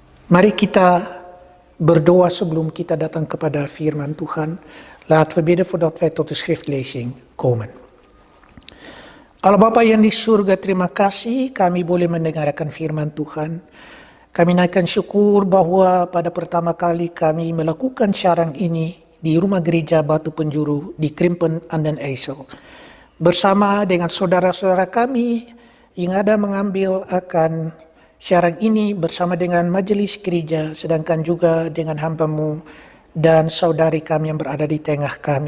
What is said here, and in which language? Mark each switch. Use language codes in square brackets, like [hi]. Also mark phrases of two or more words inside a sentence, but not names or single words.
[id] Mari kita berdoa sebelum kita datang kepada firman Tuhan. [nl] Laten we bidden voordat wij tot de schriftlezing komen. [id] Allah Bapa yang di surga, terima kasih kami boleh mendengarkan firman Tuhan. Kami naikkan syukur bahwa pada pertama kali kami melakukan siaran ini di rumah gereja Batu Penjuru di Krimpen, Anden IJssel. Bersama dengan saudara-saudara kami yang ada mengambil akan siaran ini bersama dengan majelis gereja, sedangkan juga dengan hamba-Mu dan saudari kami yang berada di tengah kami.